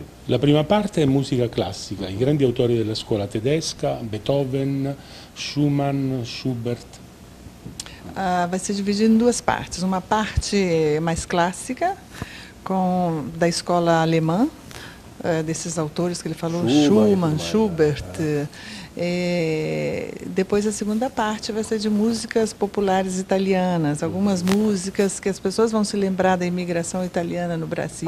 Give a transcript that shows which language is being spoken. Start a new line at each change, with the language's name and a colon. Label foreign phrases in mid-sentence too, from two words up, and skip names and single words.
Italian: La prima parte è musica classica, i grandi autori della scuola tedesca, Beethoven, Schumann, Schubert.
Portuguese: Vai ser dividido em duas partes. Uma parte mais clássica, da escola alemã, desses autores que ele falou, Schumann, Schubert. Depois a segunda parte vai ser de músicas populares italianas, algumas músicas que as pessoas vão se lembrar da imigração italiana no Brasil.